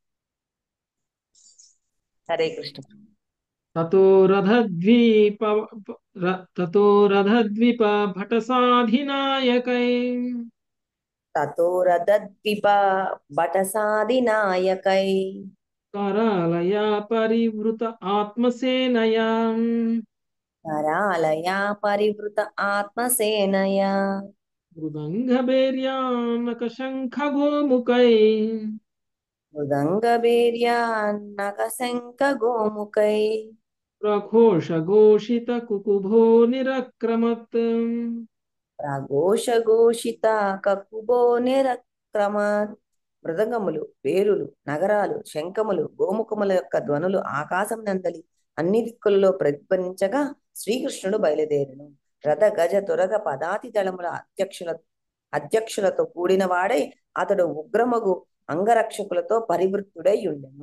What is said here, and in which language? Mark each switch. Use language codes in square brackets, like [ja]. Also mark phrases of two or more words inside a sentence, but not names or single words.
[sa] హరే కృష్ణ. తతో రథద్వీప తతో రథద్వీప భటసాధినాయకై తతో రథద్విప భటసాదినాయకై करालया परिवृत आत्मसेनया करालया परिवृत आत्मसेनया मृदङ्गभैर्यानकशङ्खगोमुखै मृदङ्गवीर्यान्नकशङ्खगोमुखै प्रघोषघोषितकुकुभो निरक्रमत् ప్రఘోషఘోషిత కకుబో నిరక్రమత్. [te] మృదంగములు, పేరులు, నగరాలు, శంఖములు, గోముఖముల యొక్క ధ్వనులు ఆకాశం నందలి అన్ని దిక్కులలో ప్రతిధ్వనించగా శ్రీకృష్ణుడు బయలుదేరును. రథ గజ తురగ పదాతి దళముల అధ్యక్షులతో కూడిన వాడై అతడు ఉగ్రమగు అంగరక్షకులతో పరివృత్తుడై ఉండెను.